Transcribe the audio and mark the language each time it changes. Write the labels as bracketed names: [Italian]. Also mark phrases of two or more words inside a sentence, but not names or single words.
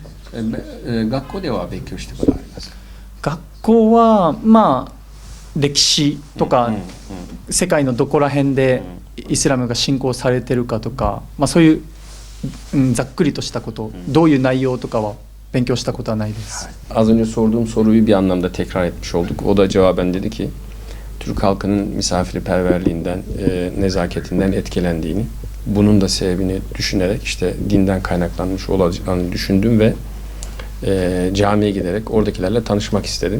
[Japanese] 学校では勉強したことありますか？学校は歴史とか、世界のどこら辺でイスラムが信仰されてるかとか、そういう、ざっくりとしたこと、どういう内容とかは勉強したことはないです。 [Turkish] Az önce sorduğum soruyu bir anlamda tekrar etmiş olduk. O da cevaben dedi ki Türk halkının misafirperverliğinden, nezaketinden etkilendiğini, bunun da sebebini düşünerek işte dinden kaynaklanmış olacağını düşündüm ve camiye giderek oradakilerle tanışmak istedim.